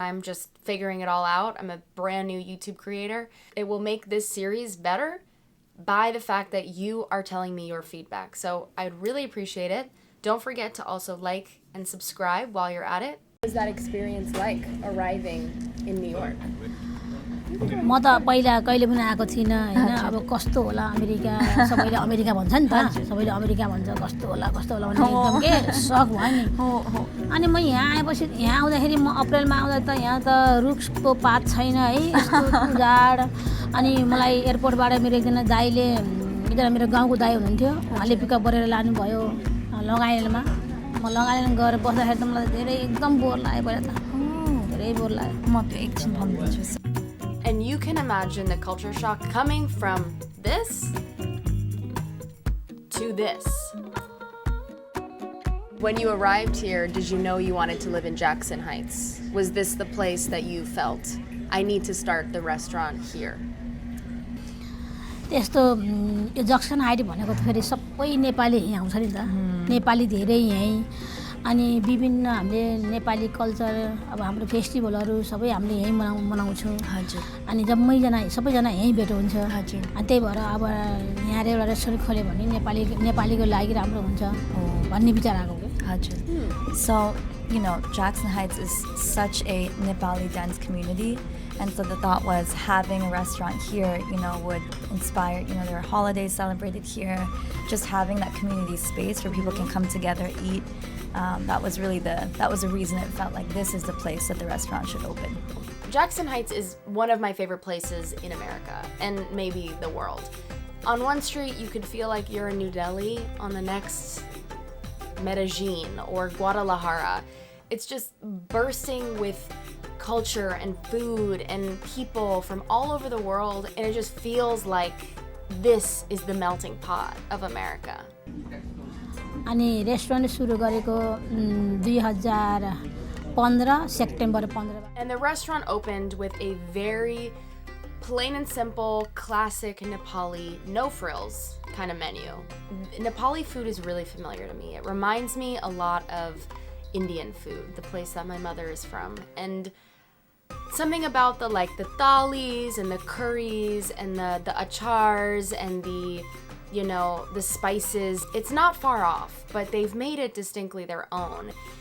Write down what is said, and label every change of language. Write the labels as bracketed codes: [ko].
[en] I'm just figuring it all out. I'm a brand new YouTube creator. It will make this series better by the fact that you are telling me your feedback. So I'd really appreciate it. Don't forget to also like and subscribe while you're at it. What was that experience like arriving in New York? [ne] म त पहिला कहिले पनि आएको थिइनँ हैन अब कस्तो होला अमेरिका सबैले अमेरिका भन्छ नि त सबैले अमेरिका भन्छ कस्तो होला भने एकदम के शक भयो नि अनि म यहाँ आएपछि यहाँ आउँदाखेरि म अप्रिलमा आउँदा त यहाँ त रुखको पात छैन है यस्तो उजाड अनि मलाई एयरपोर्टबाट मेरो एकजना दाइले एकजना मेरो गाउँको दाइ हुनुहुन्थ्यो उहाँले पिकअप गरेर लानु भयो लगाइलेमा म लगाइलेमा गएर बस्दाखेरि त मलाई धेरै एकदम बोर लाग्यो पहिला त धेरै बोर लाग्यो म त्यो एकछिन भन्छु. [en] And you can imagine the culture shock coming from this to this. When you arrived here, did you know you wanted to live in Jackson Heights? Was this the place that you felt, I need to start the restaurant here? [ne] त्यस्तो यो junction height भनेको त फेरि सबै नेपाली यहीँ आउँछ नि त नेपाली धेरै यहीँ अनि विभिन्न हामीले नेपाली कल्चर अब हाम्रो फेस्टिभलहरू सबै हामीले यहीँ मनाउँछौँ हजुर अनि सबैजना यहीँ भेट हुन्छ हजुर अनि त्यही भएर अब यहाँ एउटा रेस्टुरेन्ट खोल्यो भने नेपालीको लागि राम्रो हुन्छ भन्ने विचार आएको हो हजुर [en] So, you know, Jackson Heights is such a Nepali dance community. And so the thought was having a restaurant here, you know, would inspire, you know, there are holidays celebrated here. Just having that community space where people can come together, eat. That was the reason it felt like this is the place that the restaurant should open. Jackson Heights is one of my favorite places in America and maybe the world. On one street, you could feel like you're in New Delhi. On the next, Medellin or Guadalajara. It's just bursting with culture and food and people from all over the world, and it just feels like this is the melting pot of America. [ne] अनि restaurant सुरु गरेको 2015 September 15 [en] And the restaurant opened with a very plain and simple, classic Nepali, no frills kind of menu. Nepali food is really familiar to me. It reminds me a lot of Indian food, the place that my mother is from. And something about the thalis and the curries and the achars and the spices, it's not far off, but they've made it distinctly their own.